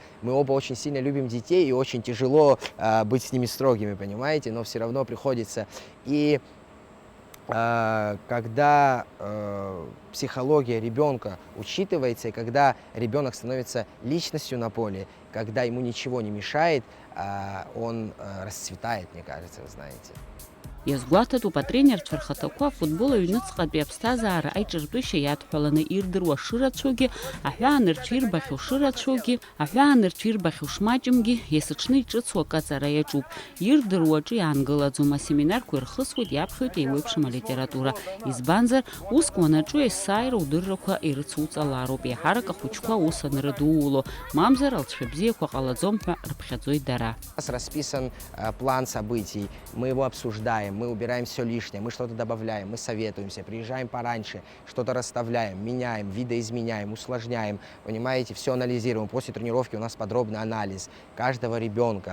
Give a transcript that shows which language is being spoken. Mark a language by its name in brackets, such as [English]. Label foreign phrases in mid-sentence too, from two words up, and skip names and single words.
[Russian] Мы оба очень сильно любим детей, и очень тяжело быть с ними строгими, понимаете, но все равно приходится. И когда психология ребенка учитывается, и когда ребенок становится личностью на поле, когда ему ничего не мешает, он расцветает, мне кажется, вы знаете. [Abkhazian] Иазгәаҭатәуп атренерцәа рхаҭақәа афутбол аҩныҵҟатәи аԥсҭазаара аиҿартәышьа иадҳәаланы ирдыруа шырацәоугьы, аҳәаанырцәа ирбахьоу шырацәоугьы, аҳәаанырцәа ирбахьоу шмаҷымгьы, иасыҽны иҿыцу акаҵара иаҿуп. Ирдыруа аҿы иаангылаӡом, асеминарқәа ирхысуеит, иаԥхьоит еиуеиԥшым алитература. Избанзар, уск уанаҿу есааира удыррақәа ирыцуҵалароуп, еиҳарак ахәыҷқәа ус анрыдууло, мамзар алҵшәа бзиақәа ҟалаӡом ҳәа рыԥхьаӡоит дара. [Russian] У нас расписан план событий, мы его обсуждаем, мы убираем все лишнее, мы что-то добавляем, мы советуемся, приезжаем пораньше, что-то расставляем, меняем, видоизменяем, усложняем, понимаете, все анализируем. После тренировки у нас подробный анализ каждого ребенка.